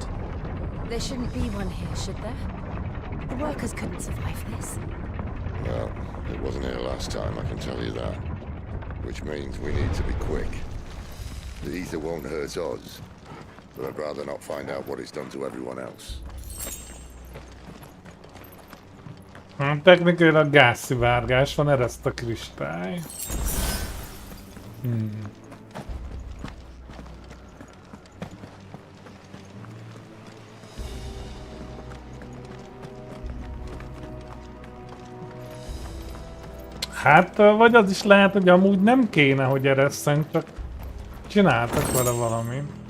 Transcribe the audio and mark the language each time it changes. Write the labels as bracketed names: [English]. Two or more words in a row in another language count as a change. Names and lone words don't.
[English] There shouldn't be one here, should there? The workers couldn't survive this. Well, it wasn't here last time, I can tell you that. Which means we need to be quick. The ether won't hurt us, but I'd rather not find out what it's done to everyone else. [Hungarian] Technikailag gázszivárgás van, ereszt a kristály. Hát, vagy az is lehet, hogy amúgy nem kéne, hogy eresszen, csak csináltak vele valamit.